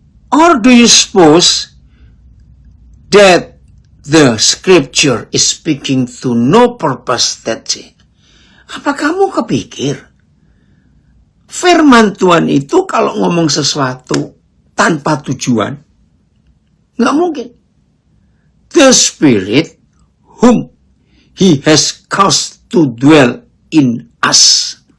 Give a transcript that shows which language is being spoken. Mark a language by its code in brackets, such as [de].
[en] Or do you suppose that the scripture is speaking to no purpose? That's it. [id] Apa kamu kepikir firman Tuhan itu kalau ngomong sesuatu tanpa tujuan? Nggak mungkin. [en] The Spirit whom He has caused to dwell in us.